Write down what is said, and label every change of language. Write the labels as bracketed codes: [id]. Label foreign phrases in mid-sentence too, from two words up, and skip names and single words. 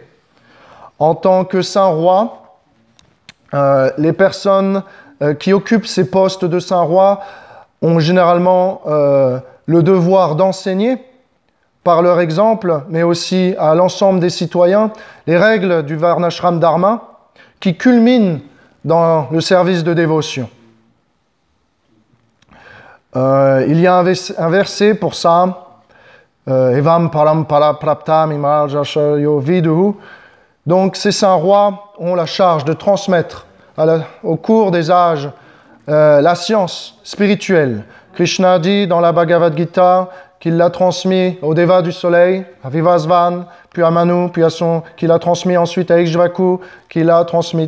[fr] En tant que saint roi, les personnes qui occupent ces postes de saint roi ont généralement le devoir d'enseigner par leur exemple, mais aussi à l'ensemble des citoyens, les règles du [sa] वर्णाश्रम धर्म [fr] qui culminent dans le service de dévotion. Il y a un verset pour ça. [sa] एवम् परम्परा प्राप्तम् इमर्जशयो विदुहु. [fr] Donc ces saints rois ont la charge de transmettre au cours des âges la science spirituelle. Krishna dit dans la Bhagavad Gita qu'il l'a transmis au Deva du soleil, à Vivasvan, puis à Manu, qu'il a transmis ensuite à Ikshvaku, qu'il a transmis.